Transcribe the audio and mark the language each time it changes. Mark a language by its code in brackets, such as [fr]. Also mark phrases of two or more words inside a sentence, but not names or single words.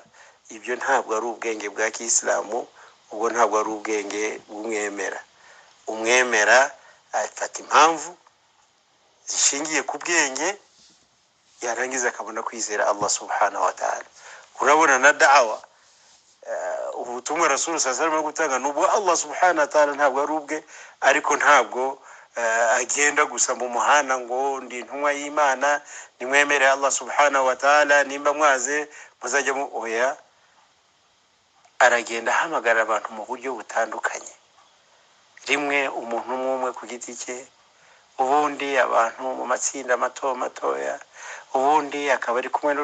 [rw] Ibyo ntabwo ari ubwenge bwa Kisilamu, ubwo ntabwo ari ubwenge bw'umwemera. Umwemera afata impamvu zishingiye ku bwenge, yarangiza akabona kwizera Allah [ar] سبحانه وتعالى. [rw] Urabona na da'wa, ubutumwa Rasul [ar] صلى الله عليه وسلم [rw] gutanga nubwo Allah [ar] سبحانه وتعالى [rw] ntabwo ari ubwe, ariko ntabwo agenda gusa mu muhanda ngo ndi intumwa y'Imana nimwemere Allah [ar] سبحانه وتعالى, [rw] nimba mwaze muzajya mu oya. Aragenda ahamagara abantu mu buryo butandukanye, rimwe umuntu umwe ku giti cye, ubundi abantu mu matsinda matoya, ubundi akaba ari kumwe